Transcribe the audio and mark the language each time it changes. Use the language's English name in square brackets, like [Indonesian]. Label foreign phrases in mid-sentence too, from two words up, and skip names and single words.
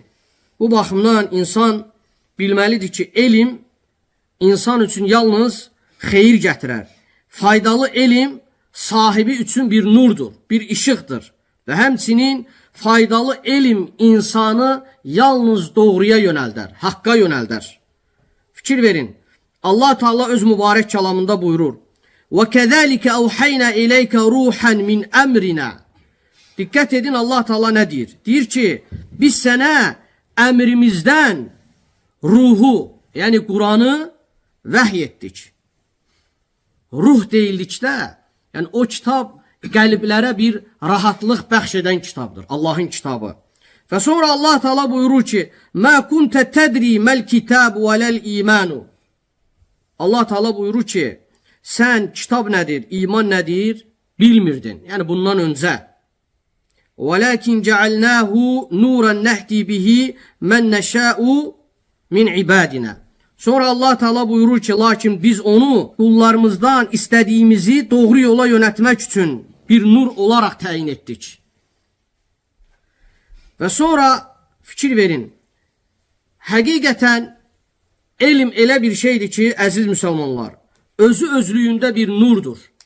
[Azerbaijani] Bu baxımdan insan bilməlidir ki, elm insan üçün yalnız xeyir gətirər. Faydalı elm sahibi üçün bir nurdur, bir işıqdır. Və həmçinin faydalı elm insanı yalnız doğruya yönəldər, haqqa yönəldər. Fikir verin. Allah Teala öz mübarək kəlamında buyurur: [Arabic] وَكَذَٰلِكَ أَوْحَيْنَا إِلَيْكَ رُوحًا مِنْ أَمْرِنَا. [Azerbaijani] Diqqət edin, Allah Teala nə deyir? Deyir ki, biz sənə əmrimizdən ruhu, yəni Quranı vəhy etdik. Ruh deyildikdə, yəni o kitab qəlblərə bir rahatlıq bəxş edən kitabdır. Allahın kitabı. Və sonra Allah Teala buyurur ki, [Arabic] مَا كُنْتَ تَدْرِي مَا الْكِتَابُ وَلَا الْإِيمَانُ. [Azerbaijani] Allah Teala buyurur ki, sən kitab nədir, iman nədir bilmirdin. Yəni bundan öncə. [Arabic] وَلَكِنْ جَعَلْنَاهُ نُورًا نَهْدِي بِهِ مَنْ نَشَاءُ مِنْ عِبَادِنَا. [Azerbaijani] Sonra Allah Teala buyurur ki, lakin biz onu kullarımızdan istədiyimizi doğru yola yönətmək üçün bir nur olaraq təyin etdik. Və sonra fikir verin. Həqiqətən elm elə bir şeydir ki, əziz müsəlmanlar, özü özlüyündə bir nurdur.